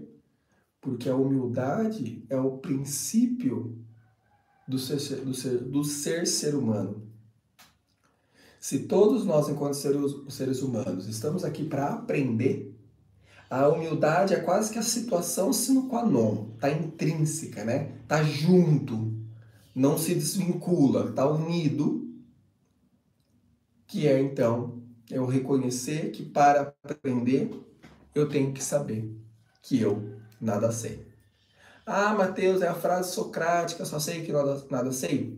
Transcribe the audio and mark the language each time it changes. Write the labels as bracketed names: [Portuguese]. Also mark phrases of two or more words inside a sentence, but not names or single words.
[Portuguese] Porque a humildade é o princípio do ser humano. Se todos nós, enquanto seres humanos, estamos aqui para aprender, a humildade é quase que a situação [Latin] sine qua non, [Portuguese] está intrínseca, né? Está junto, não se desvincula, está unido, que é então eu reconhecer que para aprender eu tenho que saber que eu nada sei. Ah, Mateus, é a frase socrática, só sei que nada sei.